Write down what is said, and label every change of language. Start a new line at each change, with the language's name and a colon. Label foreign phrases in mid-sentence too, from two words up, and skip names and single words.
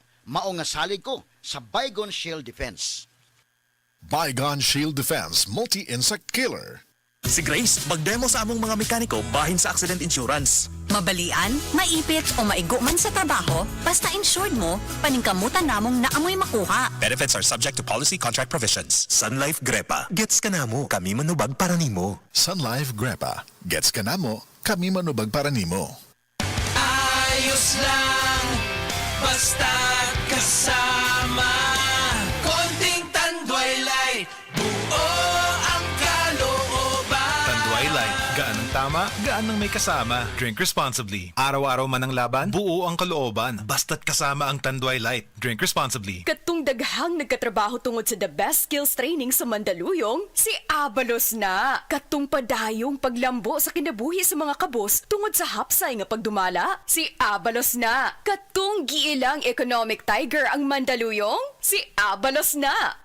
Cebuano: Mao nga salig ko sa Baygon Shield Defense. Baygon Shield Defense Multi-Insect Killer. Si Grace, mag-demo sa among mga mekaniko bahin sa
English: accident insurance.
Cebuano: Mabalian, maipit o maigo man sa trabaho, basta insured mo, paningkamutan namong naamoy makuha.
English: Benefits are subject to policy contract provisions.
Cebuano: Sun Life Grepa. Gets ka na mo, kami manubag para nimo. Sun Life Grepa. Gets ka na mo, kami manubag para nimo.
Filipino: Ayos lang, basta kasama. Konting tanduay light, buo ang kalooban. Tanduay Light. Gaan ang tama, gaan ang may kasama.
English: Drink responsibly.
Filipino: Araw-araw man ang laban, buo ang kalooban. Basta't kasama ang Tanduay Light.
English: Drink responsibly.
Cebuano: Katong daghang nagkatrabaho tungod sa The Best Skills Training sa Mandaluyong, si Abalos na. Katong padayong paglambo sa kinabuhi sa mga kabos tungod sa hapsay nga pagdumala, si Abalos na. Katong giilang
English: economic tiger
Cebuano: ang Mandaluyong, si Abalos na.